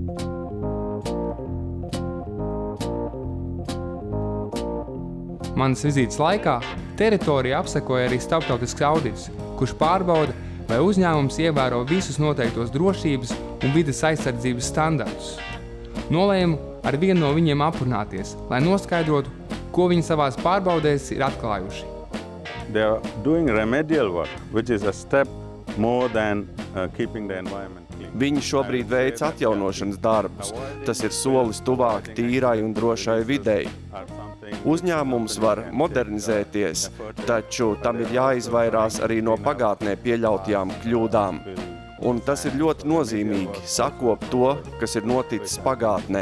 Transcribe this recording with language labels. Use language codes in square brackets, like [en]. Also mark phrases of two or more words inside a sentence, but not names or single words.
[lv] Manas vizītes laikā teritoriju apsekoja arī starptautisks audits, kurš pārbauda, vai uzņēmums ievēro visus noteiktos drošības un vides aizsardzības standartus. Nolēmu ar vienu no viņiem aprunāties, lai noskaidrotu, ko viņi savās pārbaudēs ir atklājuši. [en] They are doing remedial work, which is a step more than keeping the environment clean. [lv] Viņi šobrīd veic atjaunošanas darbus. Tas ir solis tuvāk tīrai un drošai videi. Uzņēmums var modernizēties, taču tam ir jāizvairās arī no pagātnē pieļautajām kļūdām. Un tas ir ļoti nozīmīgi sakopt to, kas ir noticis pagātnē.